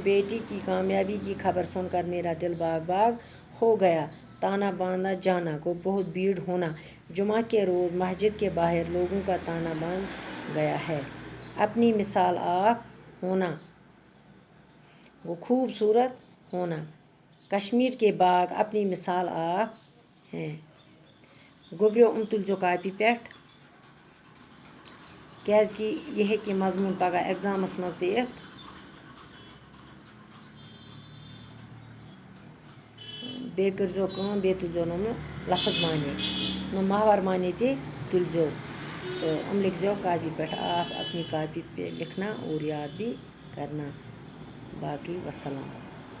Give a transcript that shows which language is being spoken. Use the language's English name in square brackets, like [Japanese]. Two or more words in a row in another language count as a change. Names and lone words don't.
[Urdu] بیٹی کی کامیابی کی خبر سن کر میرا دل باغ ہو گیا تانا باندھا جانا گو بہت بھیڑ ہونا جمعہ کے روز مسجد کے باہر لوگوں کا تانا باندھ گیا ہے اپنی مثال آپ ہونا گو خوبصورت ہونا کشمیٖر کے باغ اپنی مثال آپ ہیں [Kashmiri] گوٚبرِو تُلزیو کاپی پٮ۪ٹھ کیٛازِکہِ یہِ ہیٚکہِ مضموٗن پَگاہ اٮ۪گزامَس منٛز تہِ یِتھ بیٚیہِ کٔرۍزیو کٲم بیٚیہِ تُلزیو نہٕ لفظ معنے نہٕ ماہوار معنے تہِ تُلزیو تہٕ یِم لیکھزیو کاپی پٮ۪ٹھ [Urdu] آپ اپنی کاپی پہ لکھنا اور یاد بھی کرنا [Kashmiri] باقی وسلام